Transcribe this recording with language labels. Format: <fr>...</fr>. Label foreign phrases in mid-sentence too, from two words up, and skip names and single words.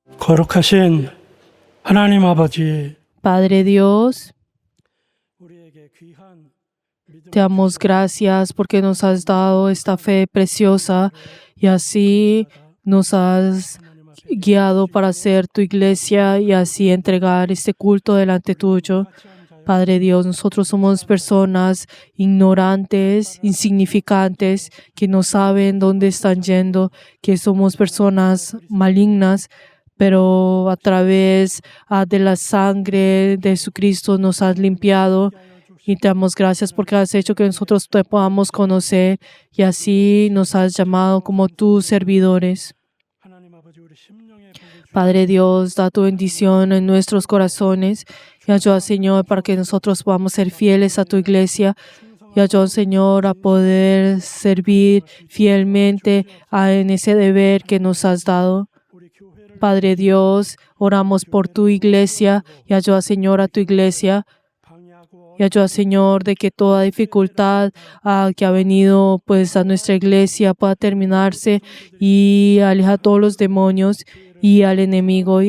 <ko>거룩하신 하나님 아버지,</ko> <es>Padre Dios,</es> <ko>우리에게 귀한 믿음</ko> <es>te damos gracias porque nos has dado esta fe preciosa y así nos has guiado para hacer tu iglesia y así entregar este culto delante tuyo. Padre Dios, nosotros somos personas ignorantes, insignificantes, que no saben dónde están yendo, que somos personas malignas, pero a través de la sangre de Jesucristo nos has limpiado y te damos gracias porque has hecho que nosotros te podamos conocer y así nos has llamado como tus servidores.</es> <ko>하나님 아버지 우리 심령에 복을</ko> <es>Padre Dios, da tu bendición en nuestros corazones y ayuda, Señor, para que nosotros podamos ser fieles a tu iglesia y ayuda, Señor, a poder servir fielmente en ese deber que nos has dado.</es> <ko>우리 교회를</ko> <es>Padre Dios, oramos por tu iglesia y ayuda, Señor, a tu iglesia</es> <ko>방해하고</ko> <es>y ayuda, Señor, de que toda dificultad que ha venido pues a nuestra iglesia pueda terminarse y aleja a todos los demonios y al enemigo.</es>